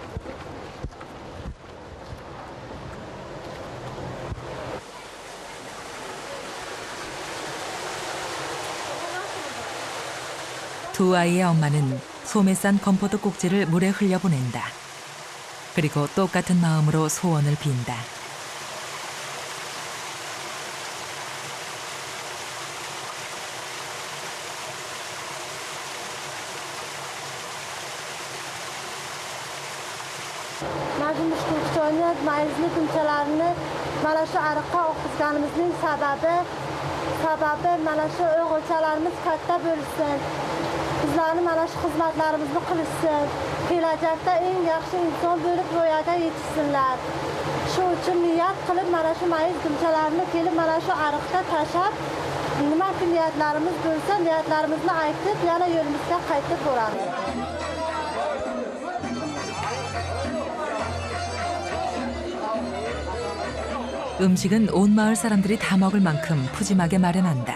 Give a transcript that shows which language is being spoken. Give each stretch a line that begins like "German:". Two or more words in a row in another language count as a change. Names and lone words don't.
Korean: 두 아이의 엄마는 솜에 싼 건포도 꼭지를 물에 흘려보낸다. 그리고 똑같은 마음으로 소원을 빈다.
Uzbek: Majmush Kuchoniyat mayizli kunchalarni mana shu ariqqa oqizganimizning sababi mana shu o'g'ilchalarimiz katta bo'lsin. Bizlarni mana shu xizmatlarimizni qilishsin. Kelajakda eng yaxshi inson bo'lib ro'yaga yetishsinlar. Shu uchun niyat qilib mana shu mayiz kunchalarni kelib mana shu ariqqa tashlab, nima niyatlarimiz bo'lsa niyatlarimizni aytib, yana yo'limizga qaytib boramiz.
Korean: 음식은 온 마을 사람들이 다 먹을 만큼 푸짐하게 마련한다.